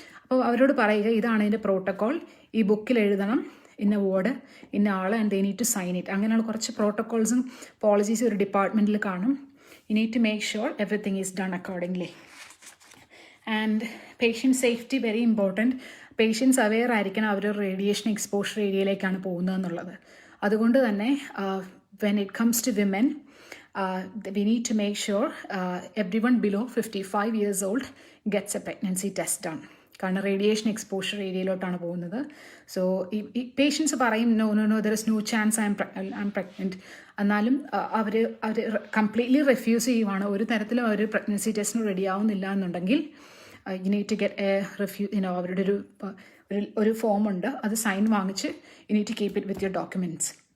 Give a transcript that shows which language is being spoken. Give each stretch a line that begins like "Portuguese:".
Malayalam: അപ്പോൾ അവരോട് പറയുക ഇതാണ് ഇതിൻ്റെ പ്രോട്ടോക്കോൾ, ഈ ബുക്കിൽ എഴുതണം, ഇന്ന വേർഡ്, ഇന്ന ആൾ,
English: And they need to sign it.
Malayalam: അങ്ങനെയുള്ള കുറച്ച് പ്രോട്ടോക്കോൾസും പോളിസീസും ഒരു ഡിപ്പാർട്ട്മെൻറ്റിൽ കാണും.
English: You need to make sure everything is done accordingly. And patient safety very important.
Malayalam: Patients aware ആയിരിക്കണം അവർ റേഡിയേഷൻ എക്സ്പോഷർ ഏരിയയിലേക്കാണ് പോകുന്നതെന്നുള്ളത്. അതുകൊണ്ട് തന്നെ
English: When it comes to women we need to make sure everyone below 55 years old gets a pregnancy test done.
Malayalam: കാരണം radiation exposure ഏരിയയിലോട്ടാണ് പോകുന്നത്. So ഈ patients പറയും
English: No there is no chance I'm pregnant.
Malayalam: എന്നാലും അവർ completely refuse ചെയ്യുവാണ്. ഒരു തരത്തിലും അവർ pregnancy ടെസ്റ്റിന് ready ആവുന്നില്ല എന്നുണ്ടെങ്കിൽ
English: you need to get
Malayalam: അവരുടെ ഒരു ഫോം ഉണ്ട്, അത് സൈൻ വാങ്ങിച്ച്
English: You need to keep it with your documents.